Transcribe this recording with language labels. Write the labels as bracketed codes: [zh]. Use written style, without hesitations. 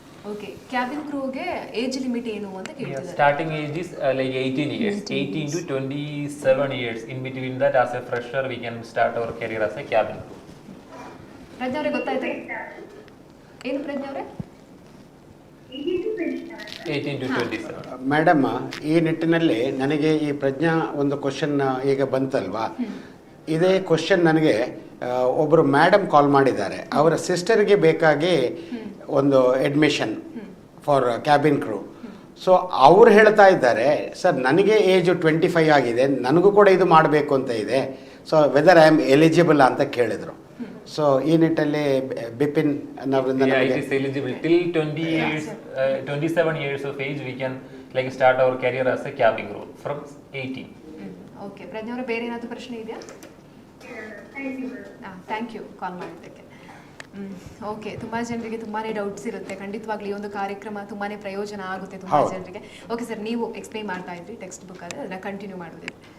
[kn] Okay. Cabin ಕ್ರೂಗೆ age limit ಏನು ಅಂತ ಕೇಳ್ತಿದ್ದಾರೆ. [en] Starting age is like 18 years, 18 to 27 years. In between that, as a fresher, we can start our career as a cabin crew. [kn] ಪ್ರಜ್ಞಾ ಅವರೇ ಗೊತ್ತಾಯ್ತಾ? ಏನು ಪ್ರಜ್ಞಾ ಅವರೇ? [en] 18 to 27. [kn] Madam, ಈ ನಿಟ್ಟಿನಲ್ಲಿ ನನಗೆ ಈ ಪ್ರಜ್ಞಾ ಒಂದು ಕ್ವಶನ್ ಈಗ ಬಂತಲ್ವಾ, ಇದೇ ಕ್ವಶನ್ ನನಗೆ ಒಬ್ಬರು ಮೇಡಮ್ ಕಾಲ್ ಮಾಡಿದ್ದಾರೆ. ಅವರ ಸಿಸ್ಟರ್ಗೆ ಬೇಕಾಗಿ ಒಂದು admission for cabin crew. So ಅವ್ರು ಹೇಳ್ತಾ ಇದ್ದಾರೆ, ಸರ್ ನನಗೆ ಏಜು 25 ಆಗಿದೆ, ನನಗೂ ಕೂಡ ಇದು ಮಾಡಬೇಕು ಅಂತ ಇದೆ. [en] so whether I am eligible [kn] ಅಂತ ಕೇಳಿದರು. ಸೊ ಈ ನಿಟ್ಟಲ್ಲಿ ಬಿಪಿನ್ ಅವರಿಂದ [en] Yeah, it is eligible till 20 years, 27 years of age. We can like start our career as a cabin crew from 18. [kn] Okay. ಪ್ರಜ್ಞಾ ಅವರೇ, ಬೇರೆ ಏನಾದರೂ ಪ್ರಶ್ನೆ ಇದೆಯಾ? ಥ್ಯಾಂಕ್ ಯು ಕಾಲ್ ಮಾಡಿದ್ದಕ್ಕೆ. ಓಕೆ. ತುಂಬ ಜನರಿಗೆ ತುಂಬಾ ಡೌಟ್ಸ್ ಇರುತ್ತೆ. ಖಂಡಿತವಾಗ್ಲೂ ಈ ಒಂದು ಕಾರ್ಯಕ್ರಮ ತುಂಬಾ ಪ್ರಯೋಜನ ಆಗುತ್ತೆ ತುಂಬ ಜನರಿಗೆ. ಓಕೆ ಸರ್, ನೀವು ಎಕ್ಸ್ಪ್ಲೈನ್ ಮಾಡ್ತಾ ಇದ್ರಿ ಟೆಕ್ಸ್ಟ್ ಬುಕ್ ಆದರೆ ಅದನ್ನು ಕಂಟಿನ್ಯೂ ಮಾಡೋದಿಲ್ಲ.